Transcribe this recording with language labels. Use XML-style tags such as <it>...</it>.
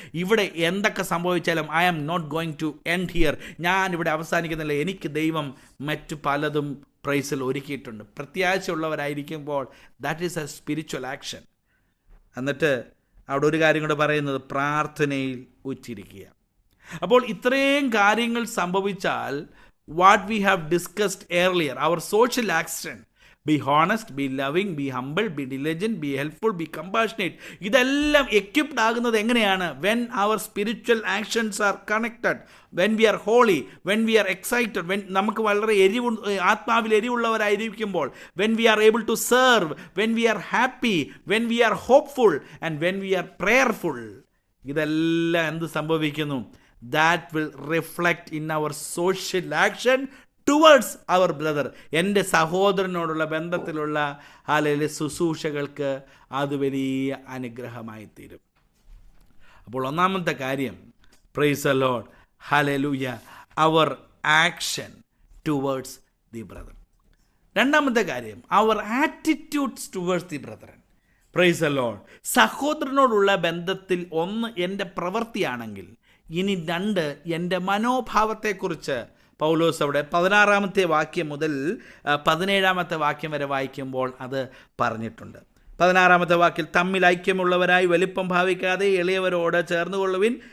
<ml>ഇവിടെ എന്തൊക്കെ സംഭവിച്ചാലും</ml> <en>I am not going to end here.</en> <ml>ഞാനിവിടെ അവസാനിക്കുന്നില്ല. എനിക്ക് ദൈവം മറ്റു പലതും പ്രൈസിൽ ഒരുക്കിയിട്ടുണ്ട്.</ml> <en>പ്രത്യാശയുള്ളവരായിരിക്കുമ്പോൾ that is a spiritual action.</en> <ml>എന്നിട്ട് അവിടെ ഒരു കാര്യം കൂടെ പറയുന്നത്, പ്രാർത്ഥനയിൽ ഉച്ചിരിക്കുക. അപ്പോൾ ഇത്രയും കാര്യങ്ങൾ സംഭവിച്ചാൽ</ml> <en>what we have discussed earlier, our social action, be honest, be loving, be humble, be diligent, be helpful, be compassionate,</en> <ml>ഇതെല്ലാം equipped ആകുന്നത് എങ്ങനെയാണ്?</ml> <en>when our spiritual actions are connected, when we are holy, when we are excited, when</en> <ml>നമുക്ക് വളരെ ആത്മാവിൽ എരിവുള്ളവരായിരിക്കുമ്പോൾ,</ml> <en>when we are able to serve, when we are happy, when we are hopeful, and when we are prayerful,</en> <ml>ഇതെല്ലാം എന്ത് സംഭവിക്കുന്നു?</ml> <en>That will reflect in our social action towards our brother.</en> <ml>എൻ്റെ സഹോദരനോടുള്ള ബന്ധത്തിലുള്ള hallelujah ശുശ്രൂഷകൾക്ക് അത് വലിയ അനുഗ്രഹമായി തീരും. അപ്പോൾ ഒന്നാമത്തെ കാര്യം,</ml> <en>Praise the lord, hallelujah, our action towards the brother.</en> <ml>രണ്ടാമത്തെ കാര്യം,</ml> <en>our attitudes towards the brethren. Praise the lord.</en> <ml>സഹോദരനോടുള്ള ബന്ധത്തിൽ ഒന്ന് എൻ്റെ പ്രവൃത്തിയാണെങ്കിൽ, ഇനി 2 എൻ്റെ മനോഭാവത്തെക്കുറിച്ച് പൗലോസ് അവിടെ 16-ാമത്തെ വാക്യം മുതൽ 17-ാമത്തെ വാക്യം വരെ വായിക്കുമ്പോൾ അത് പറഞ്ഞിട്ടുണ്ട്. 16-ാമത്തെ വാക്യം, തമ്മിൽ ഐക്യമുള്ളവരായി വലിപ്പം ഭാവിക്കാതെ എളിയവരോട് ചേർന്നുകൊള്ളുവിൻ.</ml>